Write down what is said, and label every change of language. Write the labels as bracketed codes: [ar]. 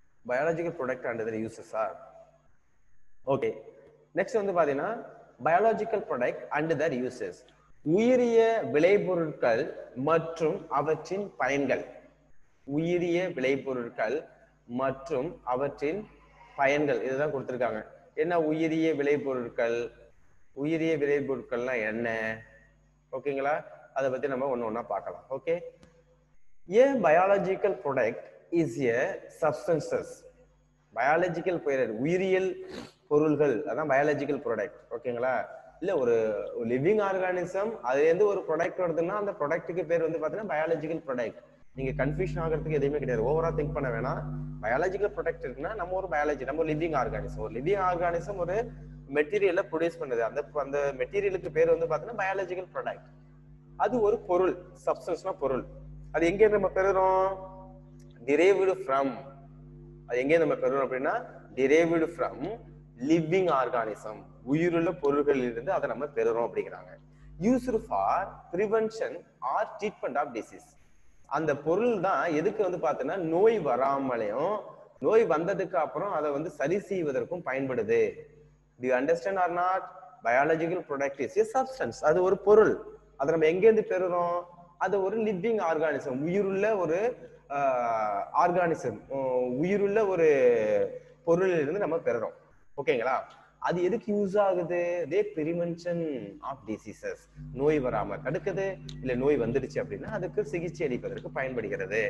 [ta] Biological product and other uses R. Okay, next வந்து பாத்தீங்கன்னா biological product and other uses, உயிரிய விளைபொருட்கள் மற்றும் அவற்றின் பயன்கள். உயிரிய விளைபொருட்கள் மற்றும் அவற்றின் பயன்கள், இதுதான் கொடுத்திருக்காங்க. என்ன உயிரிய விளைபொருட்கள், உயிரிய விளைபொருட்கள்னா என்ன, ஓகேங்களா, அதை பத்தி நம்ம ஒண்ணு ஒண்ணா பார்க்கலாம். [en] Okay, a biological product is a substances. [ta] Biological உயிரியல் பொருள்கள், அதான் பயாலஜிக்கல் ப்ராடக்ட். ஓகேங்களா, இல்ல ஒரு லிவிங் ஆர்கானிசம் அதுல இருந்து ஒரு ப்ராடக்ட் வருதுன்னா அந்த ப்ராடக்ட்டுக்கு பேர் வந்து பாத்தீங்கன்னா பயாலஜிக்கல் ப்ராடக்ட். நீங்க கன்ஃபியூஷன் ஆகிறதுக்கு எதுவுமே கிடையாது, ஓவரா திங்க் பண்ண வேணாம். பயாலஜிக்கல் ப்ராடக்ட் இருக்குன்னா நம்ம ஒரு பயாலஜி, நம்ம ஒரு லிவிங் ஆர்கானிசம். ஒரு லிவிங் ஆர்கானிசம் ஒரு மெட்டீரியலை ப்ரொடியூஸ் பண்ணுது, அந்த மெட்டீரியலுக்கு பேர் வந்து பாத்தீங்கன்னா பயாலஜிக்கல் ப்ராடக்ட். அது ஒரு பொருள், சப்ஸ்டன்ஸ்னா பொருள். அது எங்க நம்ம பெறுறோம், [en] derived from. [ta] அது எங்க நம்ம பெறுறோம் அப்படின்னா [en] derived from living organism, [ta] உயிருள்ள பொருள்களில் இருந்து அதை நம்ம பெறுறோம் அப்படிங்கிறாங்க. [en] used for prevention or treatment of disease. [ta] அந்த பொருள் தான் எதுக்கு வந்து பார்த்தீங்கன்னா நோய் வராமலையும் நோய் வந்ததுக்கு அப்புறம் அதை வந்து சரி செய்வதற்கும் பயன்படுது. [en] do you understand or not? biological product is a substance, [ta] அது ஒரு பொருள். அதை நம்ம எங்க இருந்து பெறுறோம், அது ஒரு லிவிங் ஆர்கானிசம், உயிருள்ள ஒரு ஆர்கானிசம், உயிருள்ள ஒரு பொருளில் இருந்து நம்ம பெறுறோம். ஓகேங்களா, அது எதுக்கு யூஸ் ஆகுது, தே பிரிவென்ஷன் ஆஃப் டிசீசஸ், நோய் வராம தடுக்குது, இல்ல நோய் வந்துடுச்சு அப்படின்னா அதுக்கு சிகிச்சை அளிப்பதற்கு பயன்படுகிறது.